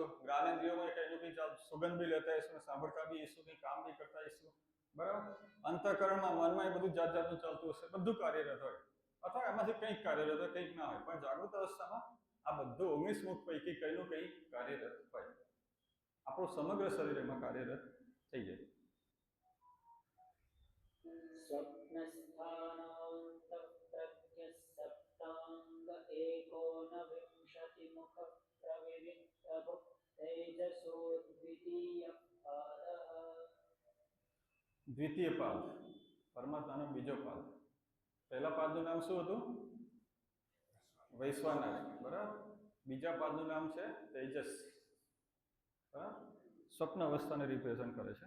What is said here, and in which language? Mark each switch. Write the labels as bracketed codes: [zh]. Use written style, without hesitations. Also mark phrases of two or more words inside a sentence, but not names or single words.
[gu] જ્ઞાનેન્દ્રિયોમાં કંઈનું કંઈ સુગંધ બી લેતા આવીશું, સાંભળતા બી આવીશું, કંઈ કામ બી કરતા આવીશું, બરાબર. અંતઃકરણમાં, મનમાં એ બધું જાત જાતનું ચાલતું હશે, બધું કાર્યરત હોય. અથવા એમાંથી કંઈક કાર્યરત હોય, કંઈક ના હોય. પણ જાગૃત અવસ્થામાં આ બધું 19 મુખ પૈકી કઈનું કંઈ કાર્યરત હોય. આપણું સમગ્ર શરીર એમાં કાર્યરત થઈ જાય. [sa] स्वप्नस्थानान्तप्रज्ञः सप्ताङ्ग एकोनविंशतिमुखः प्रविविक्तभुक् तेजसो द्वितीयपादः. [gu] દ્વિતીય પાદ, પરમાત્માનો બીજો પાદ. પહેલા પાદનું નામ શું હતું? વૈશ્વાનર, બરાબર. બીજા પાદનું નામ છે તેજસ, બરાબર. સ્વપ્ન અવસ્થાને રિપ્રેઝન્ટ કરે છે.